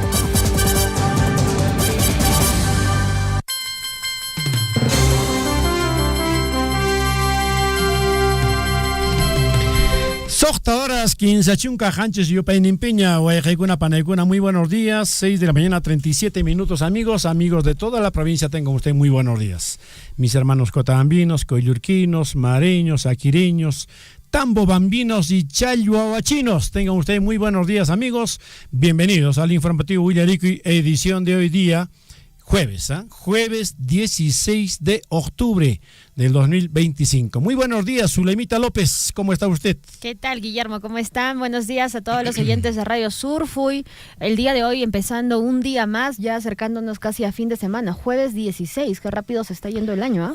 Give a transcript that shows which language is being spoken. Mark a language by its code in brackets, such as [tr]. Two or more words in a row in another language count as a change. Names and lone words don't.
[es] Horas 15 Hanches y Piña, Panecuna, muy buenos días, 6 de la mañana, 37 minutos, amigos de toda la provincia, tengan usted muy buenos días. Mis hermanos cotabambinos, coyurquinos, mareños, aquireños, tambobambinos y chalhuahuachinos, tengan ustedes muy buenos días, amigos. Bienvenidos al informativo Willaricui, edición de hoy día, jueves 16 de octubre del 2025. Muy buenos días, Zulemita López, ¿cómo está usted? ¿Qué tal, Guillermo? ¿Cómo están? Buenos días a todos los oyentes de Radio Surfuy. El día de hoy empezando un día más, ya acercándonos casi a fin de semana, jueves 16, qué rápido se está yendo el año, ¿eh?